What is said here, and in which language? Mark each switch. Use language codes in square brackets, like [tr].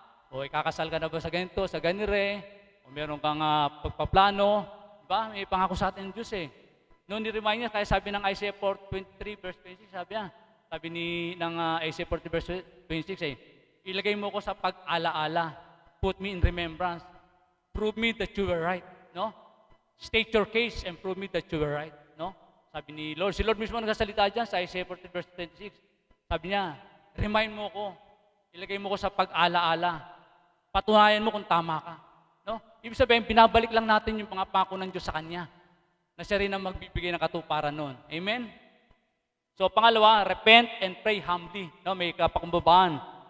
[tl] O ikakasal ka na ba sa ganito, sa ganire? O meron kang pagpaplano? Di ba? May pangako sa atin ng Diyos Noon ni-remind niya, kaya sabi ng Isaiah 43 verse 26, sabi ng Isaiah 40 verse 26 ilagay mo ko sa pag-alaala. [en] Put me in remembrance. Prove me that you were right. No? State your case and prove me that you were right. [tl] No? Sabi ni Lord. Si Lord mismo nagsasalita dyan sa Isaiah 40 verse 26. Sabi niya, remind mo ko. Ilagay mo ko sa pag-alaala. Patunayan mo kung tama ka. No? Ibig sabihin, binabalik lang natin yung mga pangako ng Diyos sa Kanya. Na siya rin ang magbibigay ng katuparan noon. Amen? [en] So [tl] pangalawa, [en] repent and pray humbly. No, [tl] may kapakumbabaan.